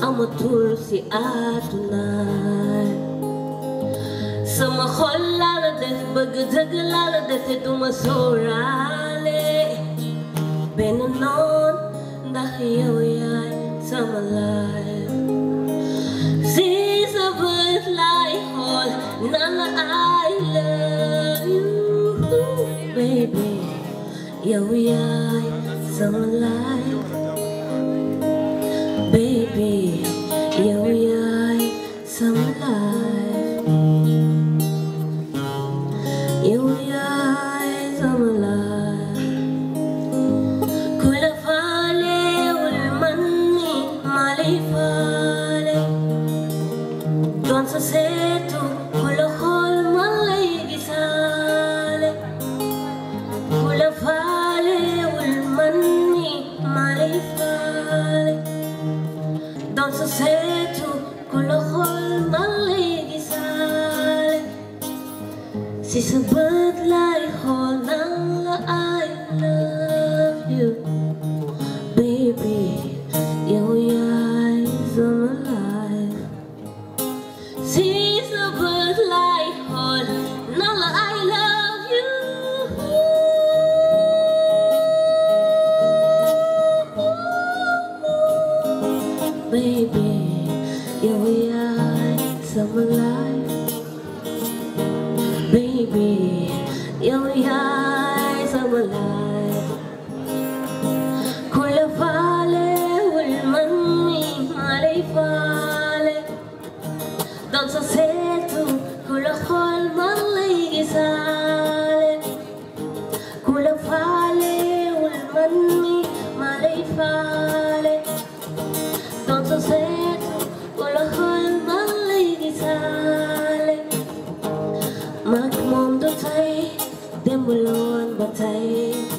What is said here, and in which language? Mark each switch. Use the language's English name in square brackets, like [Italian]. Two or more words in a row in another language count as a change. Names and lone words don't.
[Wolof] amatul si àdduna sama xol laa la def bëgg dëgg laa la def te duma sóoraale benn noon ndax yow yaay sama life si sa bët laay xool naan la [English] I love you baby [Wolof] yow yaay sama life baby yow yaay sama life yow yaay sama life ku la faalewul man mi ma lay faale doon sa seetu ku la xool man lay gisaale ku la faalewul man mi ma lay faale doon sa seetu ku la xool man lay gisaale si sa bët lay xool naan la [English] I love you baby [Wolof] yow yaay sama life si sa bët lay xool naan la [English] I love you [Wolof] baby yow yaay sama life baby yow yaay sama life ku la faalewul man mi ma lay faale doon sa seetu ku la xool man lay gisaale ku la faalewul man mi ma lay faale doon sa seetu ku la xool man lay gisaale mag moom du tey démb la woon ba tey